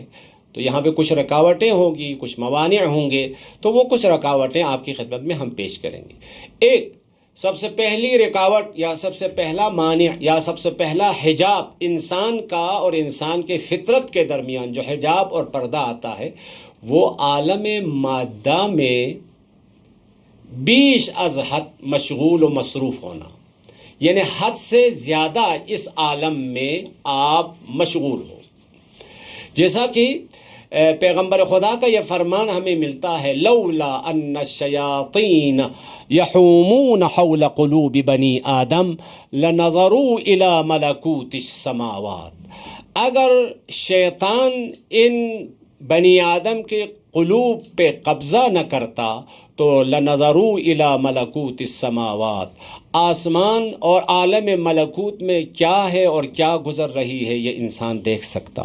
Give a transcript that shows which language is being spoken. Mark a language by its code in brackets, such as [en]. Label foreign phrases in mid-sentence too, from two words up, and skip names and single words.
[ur] تو یہاں پہ کچھ رکاوٹیں ہوں گی، کچھ موانع ہوں گے، تو وہ کچھ رکاوٹیں آپ کی خدمت میں ہم پیش کریں گے۔ ایک سب سے پہلی رکاوٹ یا سب سے پہلا مانع یا سب سے پہلا حجاب انسان کا اور انسان کے فطرت کے درمیان جو حجاب اور پردہ آتا ہے، وہ عالم مادہ میں [fa] بیش از حد [ur] مشغول و مصروف ہونا، یعنی حد سے زیادہ اس عالم میں آپ مشغول ہو۔ جیسا کہ پیغمبر خدا کا یہ فرمان ہمیں ملتا ہے، [ar] لولا ان الشیاطین یحومون حول قلوب بنی آدم لنظروا الی ملکوت السماوات، [ur] اگر شیطان ان بنی آدم کے قلوب پہ قبضہ نہ کرتا تو [ar] لنظروا الی ملکوت السماوات، [ur] آسمان اور عالم ملکوت میں کیا ہے اور کیا گزر رہی ہے یہ انسان دیکھ سکتا۔